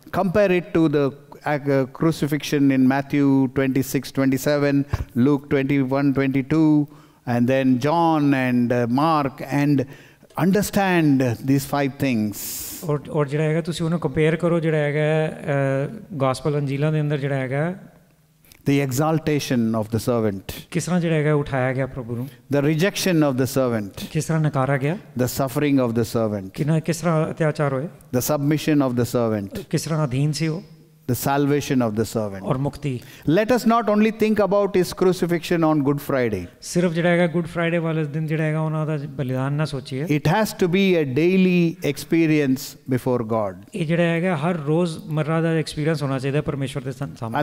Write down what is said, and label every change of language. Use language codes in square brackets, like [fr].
[en] Compare it to the crucifixion in Matthew 26:27, Luke 21:22, and then John and Mark, and understand these 5 things. [pa] ਔਰ ਜਿਹੜਾ ਹੈਗਾ ਤੁਸੀਂ ਉਹਨੂੰ compare ਕਰੋ ਜਿਹੜਾ ਹੈਗਾ ਗੋਸਪਲ ਅੰਜੀਲਾਂ ਦੇ ਅੰਦਰ ਜਿਹੜਾ ਹੈਗਾ [en] the exaltation of the servant, [pa] ਕਿਸ ਤਰ੍ਹਾਂ ਜਿਹੜਾ ਹੈਗਾ ਉਠਾਇਆ ਗਿਆ ਪ੍ਰਭੂ ਨੂੰ, [en] the rejection of the servant, [pa] ਕਿਸ ਤਰ੍ਹਾਂ ਨਕਾਰਾ ਗਿਆ, [en] the suffering of the servant, [pa] ਕਿਸ ਤਰ੍ਹਾਂ ਅਤਿਆਚਾਰ ਹੋਏ, [en] the submission of the servant, [pa] ਕਿਸ ਤਰ੍ਹਾਂ ਅਧੀਨ ਸੀ ਉਹ, [en] the salvation of the servant. [pa] ਔਰ ਮੁਕਤੀ। [en] Let us not only think about his crucifixion on Good Friday. [pa] ਸਿਰਫ ਜਿਹੜਾ ਹੈਗਾ ਗੁੱਡ ਫਰਾਈਡੇ ਵਾਲੇ ਦਿਨ ਜਿਹੜਾ ਹੈਗਾ ਉਹਨਾਂ ਦਾ ਬਲੀਦਾਨ ਨਾ ਸੋਚੀਏ। [en] It has to be a daily experience before God. [pa] ਇਹ ਜਿਹੜਾ ਹੈਗਾ ਹਰ ਰੋਜ਼ ਮਰਰਾ ਦਾ ਐਕਸਪੀਰੀਅੰਸ ਹੋਣਾ ਚਾਹੀਦਾ ਪਰਮੇਸ਼ਵਰ ਦੇ ਸਾਹਮਣੇ।